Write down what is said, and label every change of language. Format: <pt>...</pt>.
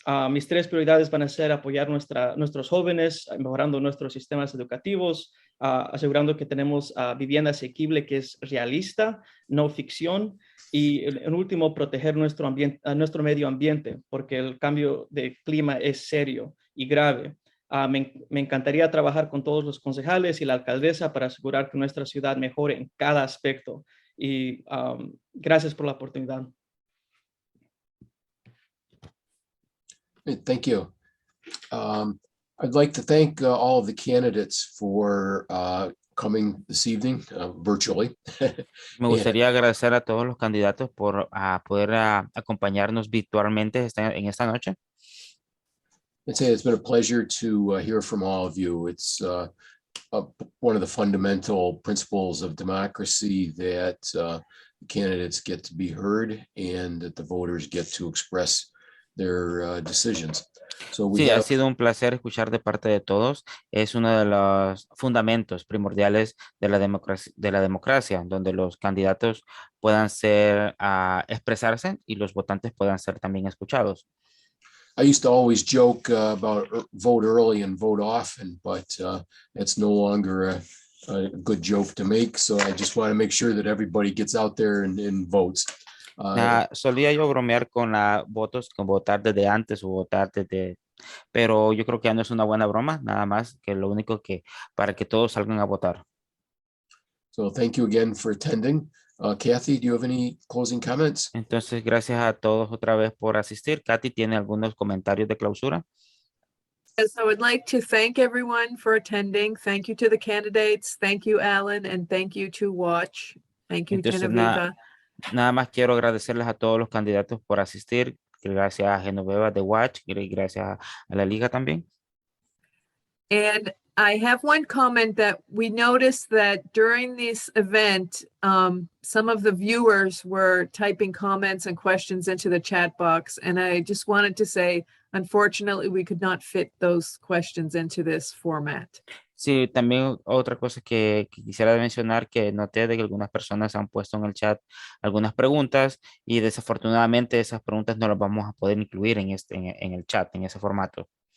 <es>Mis 3 prioridades van a ser apoyar nuestros jóvenes, mejorando nuestros sistemas educativos, asegurando que tenemos vivienda asequible que es realista, no ficción, y en último, proteger nuestro medio ambiente, porque el cambio de clima es serio y grave. Me encantaría trabajar con todos los concejales y la alcaldesa para asegurar que nuestra ciudad mejore en cada aspecto. Y gracias por la oportunidad.</es> <en>Thank you. I'd like to thank all of the candidates for coming this evening virtually.</en> <es>Me gustaría agradecer a todos los candidatos por poder acompañarnos virtualmente en esta noche.</es> <en>I'd say it's been a pleasure to hear from all of you. It's one of the fundamental principles of democracy that candidates get to be heard and that the voters get to express their decisions. So</en> <es>Sí, ha sido un placer escuchar de parte de todos. Es uno de los fundamentos primordiales de la democracia, donde los candidatos puedan expresarse y los votantes puedan ser también escuchados.</es> <en>I used to always joke about vote early and vote often, but it's no longer a good joke to make. So I just want to make sure that everybody gets out there and votes.</en> <es>Solía yo bromear con votos, con votar desde antes o votar pero yo creo que ya no es una buena broma, nada más que lo único que para que todos salgan a votar.</es> <en>So thank you again for attending. Kathy, do you have any closing comments?</en> <es>Entonces, gracias a todos otra vez por asistir. Kathy, ¿tiene algunos comentarios de clausura?</es> <en>Yes, I would like to thank everyone for attending. Thank you to the candidates. Thank you, Alan, and thank you to Watch. Thank you,</en> <es>Entonces,</es> <en>Genevieve.</en> <es>Nada más quiero agradecerles a todos los candidatos por asistir. Gracias a Genoveva de Watch y gracias a la Liga también.</es> <en>And I have one comment that we noticed that during this event, some of the viewers were typing comments and questions into the chat box. And I just wanted to say, unfortunately, we could not fit those questions into this format.</en> <es>Sí, también otra cosa que quisiera mencionar, que noté de que algunas personas han puesto en el chat algunas preguntas y desafortunadamente esas preguntas no las vamos a poder incluir en el chat, en ese formato.</es>